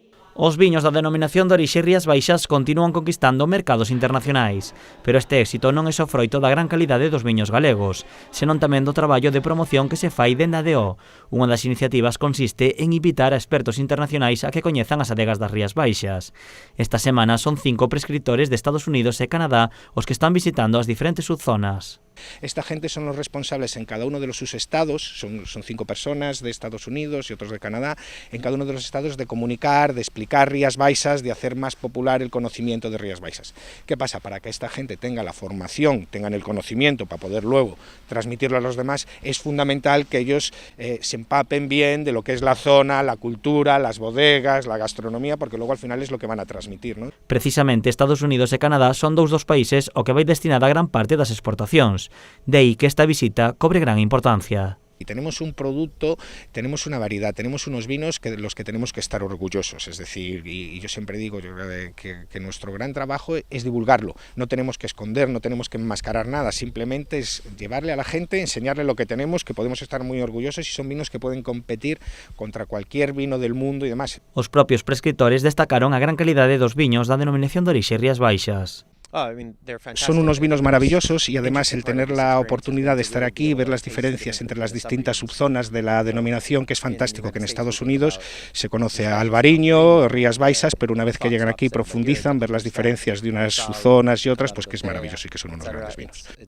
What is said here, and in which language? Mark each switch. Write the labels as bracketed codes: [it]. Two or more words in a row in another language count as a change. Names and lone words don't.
[gl] Os viños da denominación de orixe Rías Baixas continúan conquistando mercados internacionais, pero este éxito non é só froito da gran calidade dos viños galegos, senón tamén do traballo de promoción que se fai dende a DO. Unha das iniciativas consiste en invitar a expertos internacionais a que coñezan as adegas das Rías Baixas. Esta semana son 5 prescriptores de Estados Unidos e Canadá os que están visitando as diferentes subzonas. [es] Esta gente son los responsables en cada uno de los sus estados, son 5 personas de Estados Unidos y otros de Canadá, en cada uno de los estados de comunicar, de explicar Rías Baixas, de hacer más popular el conocimiento de Rías Baixas. ¿Qué pasa? Para que esta gente tenga la formación, tengan el conocimiento para poder luego transmitirlo a los demás, es fundamental que ellos se empapen bien de lo que es la zona, la cultura, las bodegas, la gastronomía, porque luego al final es lo que van a transmitir, ¿no? [gl] Precisamente Estados Unidos e Canadá son dous dos países ao que vai destinada gran parte das exportacións. De aí que esta visita cobre gran importancia. [es] Y tenemos un producto, tenemos una variedad, tenemos unos vinos de los que tenemos que estar orgullosos, es decir, y yo siempre digo que nuestro gran trabajo es divulgarlo, no tenemos que esconder, no tenemos que enmascarar nada, simplemente es llevarle a la gente, enseñarle lo que tenemos, que podemos estar muy orgullosos y son vinos que pueden competir contra cualquier vino del mundo y demás. [gl] Os propios prescriptores destacaron a gran calidade dos viños da denominación de orixe Rías Baixas. [es] Son unos vinos maravillosos y además el tener la oportunidad de estar aquí y ver las diferencias entre las distintas subzonas de la denominación, que es fantástico, que en Estados Unidos se conoce a Albariño, Rías Baixas, pero una vez que llegan aquí profundizan, ver las diferencias de unas subzonas y otras, pues que es maravilloso y que son unos grandes vinos.